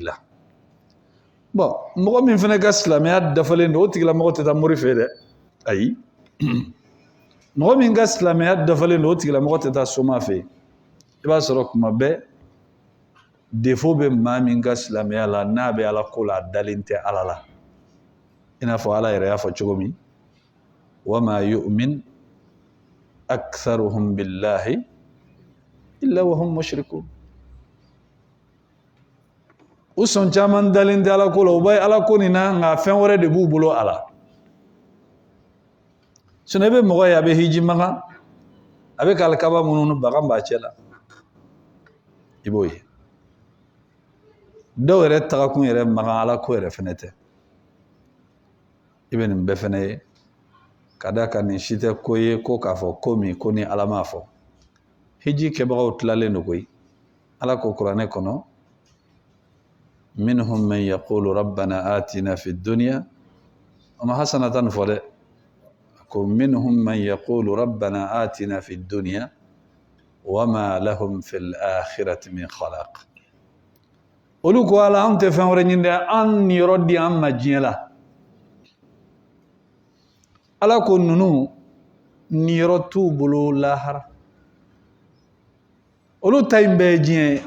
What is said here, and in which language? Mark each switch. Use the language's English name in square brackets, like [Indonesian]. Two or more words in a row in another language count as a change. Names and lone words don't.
[Bambara] la bon mɔgɔ min fana ka silamɛya dafalen don o tigilamɔgɔ tɛ taa mori fɛ dɛ ayi mɔgɔ min ka silamɛya dafalen don o tigilamɔgɔ tɛ taa soma fɛ i b'a sɔrɔ kuma bɛɛ défaut bɛ maa min ka silamɛya la n'a bɛ Ala ko la a dalen tɛ Ala la i n'a fɔ Ala yɛrɛ y'a fɔ cogo min [Arabic] وما يؤمن أكثرهم بالله إلا وهم مشركون. [Bambara] U sɔn caman dalen tɛ ala ko la, u bɛ ala ko nin na nka fɛn wɛrɛ de b'u bolo a la. Sinon i bɛ mɔgɔ ye a bɛ hiji makan, a bɛ ka alikaba mununu bagan b'a cɛ la, i b'o ye. Dɔw yɛrɛ tagakun yɛrɛ makan ala ko yɛrɛ fɛnɛ tɛ, i bɛ nin bɛɛ fɛnɛ ye, ka da ka nin si tɛ ko ye ko k'a fɔ ko min ko ni ala m'a fɔ. Hiji kɛbagaw tilalen don koyi. Ala ko kuranɛ kɔnɔ, [Arabic] منهم من يقول ربنا آتنا في الدنيا, [Bambara] o ma hasanatan fɔ dɛ, ko [Arabic] منهم من يقول ربنا آتنا في الدنيا وما له في الآخرة من خلاق. [Bambara] Olu ko ala an tɛ fɛn wɛrɛ ɲini dɛ, an yɔrɔ di an ma diɲɛ la. Ala ko ninnu niyɔrɔ t'u bolo lahara. Olu ta in bɛɛ ye diɲɛ ye.